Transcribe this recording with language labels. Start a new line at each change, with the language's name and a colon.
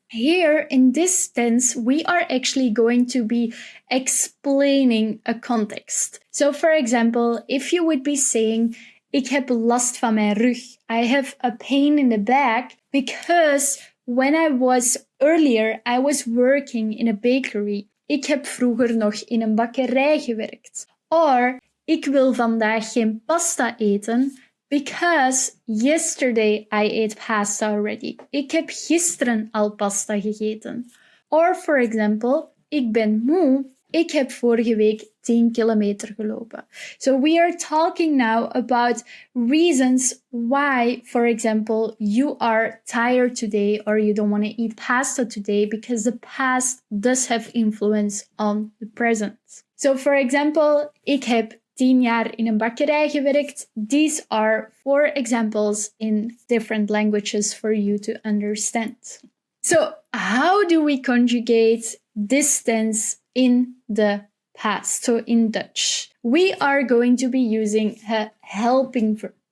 English: Here in this tense, we are actually going to be explaining a context. So for example, if you would be saying,
Dutch: ik heb last van mijn rug.
English: I have a pain in the back because when I was working in a bakery.
Dutch: Ik heb vroeger nog in een bakkerij gewerkt. Or, ik wil vandaag geen pasta eten
English: because yesterday I ate pasta already.
Dutch: Ik heb gisteren al pasta gegeten.
English: Or, for example,
Dutch: ik ben moe. Ik heb vorige week 10 kilometer gelopen.
English: So we are talking now about reasons why, for example, you are tired today or you don't want to eat pasta today, because the past does have influence on the present. So for example,
Dutch: ik heb 10 jaar in een bakkerij gewerkt.
English: These are 4 examples in different languages for you to understand. So how do we conjugate this tense in the past, so in Dutch? We are going to be using a helping verb.